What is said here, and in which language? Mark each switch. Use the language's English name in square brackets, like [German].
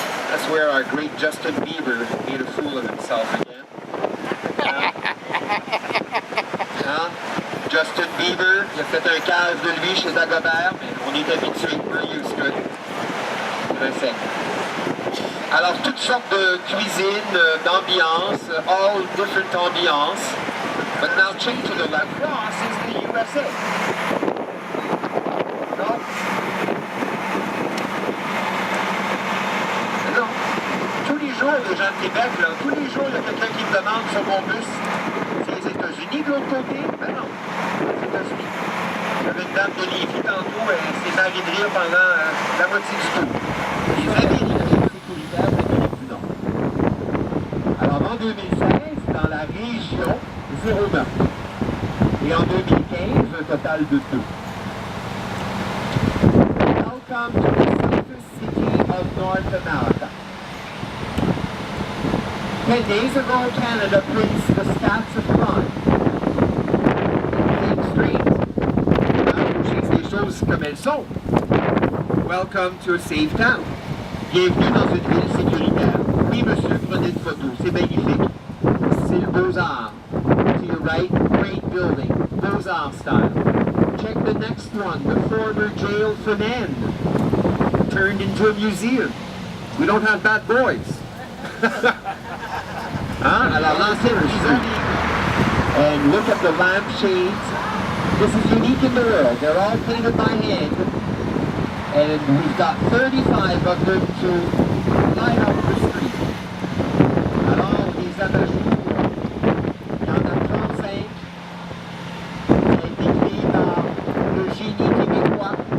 [English] That's where our great Justin Bieber made a fool of himself again. [French] Justin Bieber, il a fait un case de lui chez Dagobert, mais on est habitué. [English] We're used to it. [French] Alors, toutes sortes de cuisines, d'ambiance, [English] all different ambiance. But now change to the left. Cross is the USA. [French] Non? Non. Tous les jours, les gens de Québec, là, tous les jours, il y a quelqu'un qui me demande sur mon bus, c'est les États-Unis de l'autre côté? Ben non, les États-Unis. J'avais une dame de Lévis tantôt, elle s'est marrée de rire pendant la moitié du tour. Les Américains sécuritaires d'Amérique du Nord. Alors en 2016, dans la région, 0 meurtre. Et en 2015, un total de 2. [English] Welcome to the safest city of North America. 10 days ago, Canada prints the stats of crime. Think straight. [French] Je dis les choses comme elles sont. [English] Welcome to a safe town. [French] Bienvenue dans une ville sécuritaire. Oui, monsieur, prenez une photo. C'est magnifique. C'est le Beaux-Arts. [English] To your right, great building. Beaux-Arts style. Check the next one. The former jail for men. Turned into a museum. We don't have bad boys. [French] Alors l'ancienne prison. [English] And look at the lampshades. This is unique in the world. They're all painted by hand. And we've got 35 of them to light up the street. [French] Alors, les abat-jours, il y en a 35. Ça a été créé par le génie québécois.